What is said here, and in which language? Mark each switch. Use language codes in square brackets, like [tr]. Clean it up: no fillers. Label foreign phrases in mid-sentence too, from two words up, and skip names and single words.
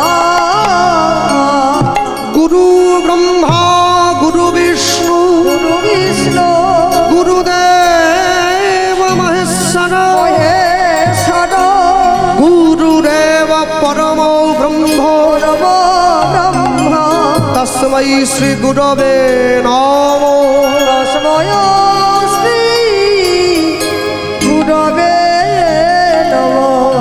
[sa] গুরু ব্রহ্মা গুরু বিষ্ণু গুরুদেব মহেশ্বর গুরুদেব পরম ব্রহ্ম তস্मै শ্রী গুরবে নমো। তস্मै শ্রী গুরবে নমো।